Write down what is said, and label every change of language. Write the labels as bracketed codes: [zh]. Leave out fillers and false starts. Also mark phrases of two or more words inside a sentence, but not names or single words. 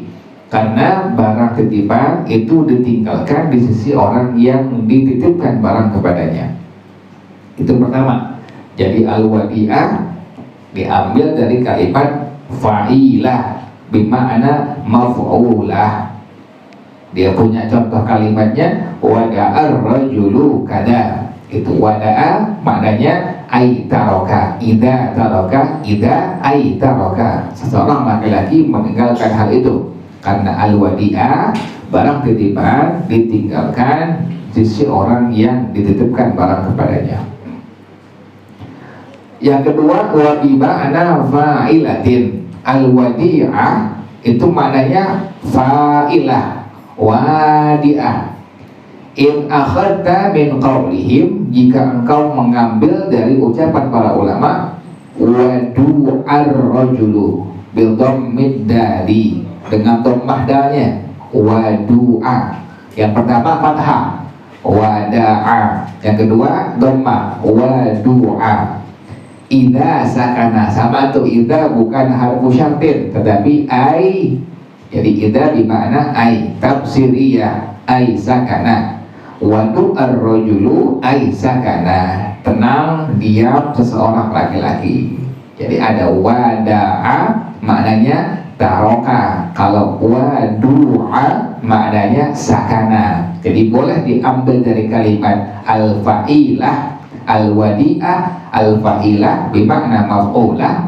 [id] Karena barang titipan itu ditinggalkan di sisi orang yang dititipkan barang kepadanya. Itu pertama. Jadi al-wadi'ah diambil dari kalimat [ar] فاعلة بمعنى مفعولة. [id] Dia punya contoh kalimatnya [ar] ودع الرجل كذا. Itu wada'a maknanya أي ترك، إذا ترك، إذا أي ترك. [id] Seseorang laki-laki meninggalkan hal itu. Karena al-wadi'ah barang titipan ditinggalkan sisi orang yang dititipkan barang kepadanya. Yang kedua [ar] وبمعنى فاعلة. [id] Al-wadi'ah itu maknanya fa'ilah, wadi'ah. [ar] إن أخذت من قولهم, [id] jika engkau mengambil dari ucapan para ulama, [ar] ودع الرجل بضم الدال, [id] dengan dhammah dalnya, wadu'a. Yang pertama fathah, wada'a. Yang kedua dhammah, wadu'a. [ar] إذا سكن, [id] sama tuh idza bukan [ar] حرف شرط [id] tetapi ai. Jadi idza bermakna ai, tafsiriyah, [ar] أي سكن. ودع الرجل أي سكن, [id] tenang, diam seseorang laki-laki. Jadi ada wada'a maknanya taroka, kalau wadu'a maknanya sakana. Jadi boleh diambil dari kalimat [ar] الفاعلة، الوديعة، الفاعلة [id] bermakna maf'ulah.